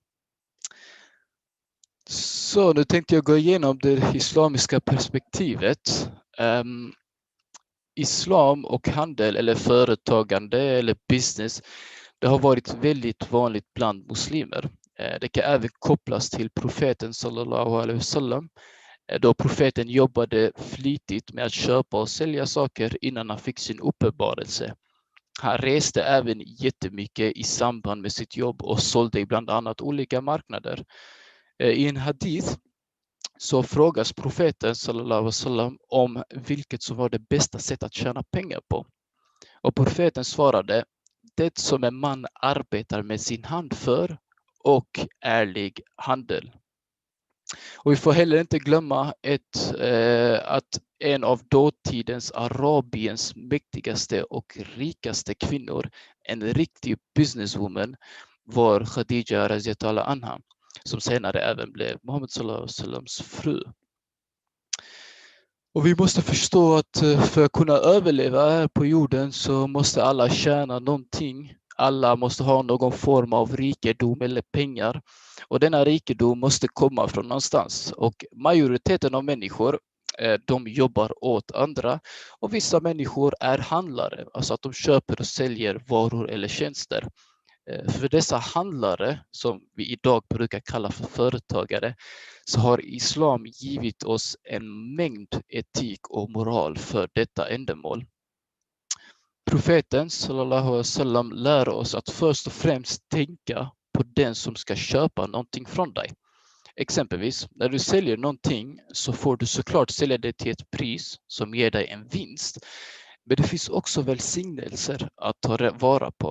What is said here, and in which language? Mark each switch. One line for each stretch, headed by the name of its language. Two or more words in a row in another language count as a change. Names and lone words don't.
Swedish: Så nu tänkte jag gå igenom det islamiska perspektivet. Islam och handel eller företagande eller business, det har varit väldigt vanligt bland muslimer. Det kan även kopplas till profeten
Arabic: صلى الله عليه وسلم,
Swedish: då profeten jobbade flitigt med att köpa och sälja saker innan han fick sin uppenbarelse. Han reste även jättemycket i samband med sitt jobb och sålde i bland annat olika marknader. I en hadith så frågas profeten
Arabic: صلى الله عليه وسلم
Swedish: om vilket som var det bästa sättet att tjäna pengar på. Och profeten svarade: det som en man arbetar med sin hand för och ärlig handel. Och vi får heller inte glömma att en av dåtidens Arabiens mäktigaste och rikaste kvinnor, en riktig businesswoman, var Khadija
Arabic: رضي الله عنها,
Swedish: som senare även blev Muhammed
Arabic: صلى الله عليه وسلم
Swedish: fru. Och vi måste förstå att för att kunna överleva här på jorden så måste alla tjäna någonting. Alla måste ha någon form av rikedom eller pengar. Och denna rikedom måste komma från någonstans. Och majoriteten av människor, de jobbar åt andra. Och vissa människor är handlare, alltså att de köper och säljer varor eller tjänster. För dessa handlare, som vi idag brukar kalla för företagare, så har islam givit oss en mängd etik och moral för detta ändamål. Profeten
Arabic: صلى الله عليه وسلم
Swedish: lär oss att först och främst tänka på den som ska köpa någonting från dig. Exempelvis, när du säljer någonting så får du såklart sälja det till ett pris som ger dig en vinst. Men det finns också välsignelser att ta vara på.